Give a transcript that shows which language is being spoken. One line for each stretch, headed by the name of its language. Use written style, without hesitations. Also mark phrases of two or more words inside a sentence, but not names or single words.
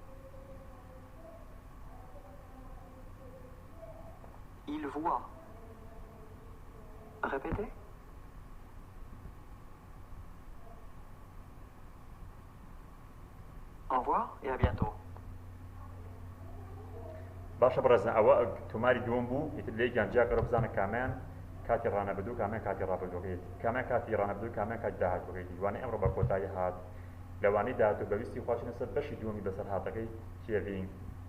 French: Il voit. Répétez. Au revoir et à bientôt.
Central Kurdish: باشە بڕێزان ئەوە تۆماری دووەم بوو ئیتر لێ گیانجیاکە بزانە کامیان کاتی ڕانەبردوو کامیان کاتی ڕابردووەکەیت کامیان کاتی ڕانەبردوو کامیان کاتی داهاتوەکەیتی وانەی ئەمڕۆ بە کۆتایی هات لەوانەی داهاتوو بەویستی خواچنە سەر بەشی دووەمی بەسەر هاتەکەی کێڤین